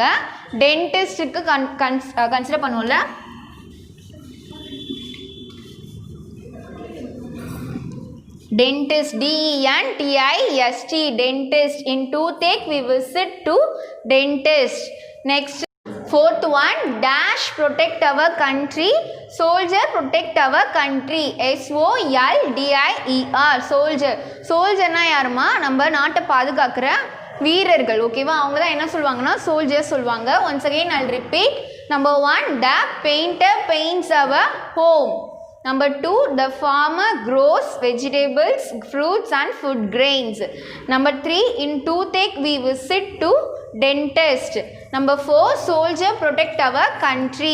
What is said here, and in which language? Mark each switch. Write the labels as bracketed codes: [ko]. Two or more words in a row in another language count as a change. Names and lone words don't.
[en] dentistக்கு consider [ta] பண்ணுவோம்ல. [en] Dentist. D-E-N-T-I-S-T, dentist. In toothache we visit to dentist. Next, fourth one, dash protect our country, soldier protect our country. S-O-L-D-I-E-R, soldier. [ta] soldierனா யாருமா? நம்ம நாட்டை பாதுகாக்கிற வீரர்கள். ஓகேவா? அவங்க தான் என்ன சொல்லுவாங்கன்னா சோல்ஜர்ஸ் சொல்லுவாங்க. [en] once again I'll repeat. Number 1, the painter paints our home. Number 2, the farmer grows vegetables, fruits and food grains. Number 3, in toothache we visit to dentist. Number 4, soldier protect our country.